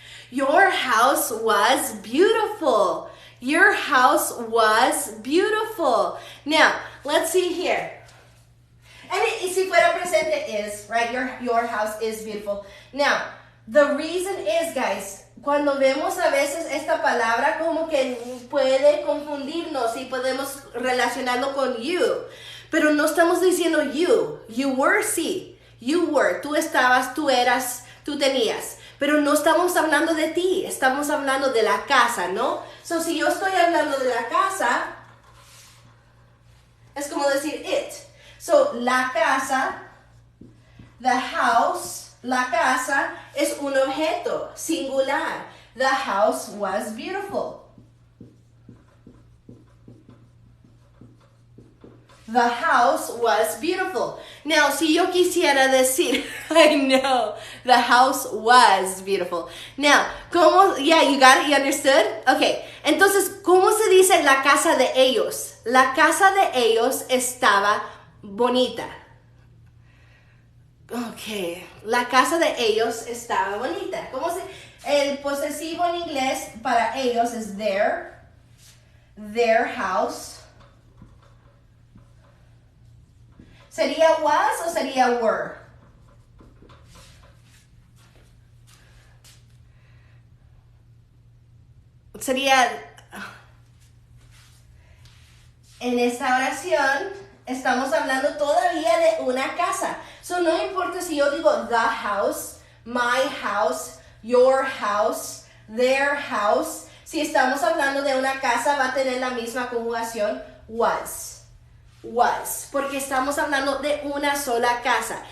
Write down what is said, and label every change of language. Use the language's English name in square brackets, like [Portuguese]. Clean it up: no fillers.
[English] Your house was beautiful. Your house was beautiful. Now, let's see here. And si fuera presente is, right? Your house is beautiful. [Spanish] Now, the reason is, guys, cuando vemos a veces esta palabra como que puede confundirnos y podemos relacionarlo con you. Pero no estamos diciendo you. You were, sí. You were. Tú estabas, tú eras, tú tenías. Pero no estamos hablando de ti. Estamos hablando de la casa, ¿no? So, si yo estoy hablando de la casa, es como decir it. So, la casa, the house, la casa es un objeto singular. [English] The house was beautiful. The house was beautiful. Now, si yo quisiera decir, I know, the house was beautiful. Now, ¿cómo? Yeah, you got it, you understood? [Spanish] Okay, entonces, ¿cómo se dice la casa de ellos? La casa de ellos estaba bonita. Okay, la casa de ellos estaba bonita. ¿Cómo se? El posesivo en inglés para ellos es their house. ¿Sería was o sería were? Sería, en esta oración estamos hablando todavía de una casa. [English] So no importa si yo digo the house, my house, your house, their house. [Spanish] Si estamos hablando de una casa va a tener la misma conjugación was. Was, porque estamos hablando de una sola casa.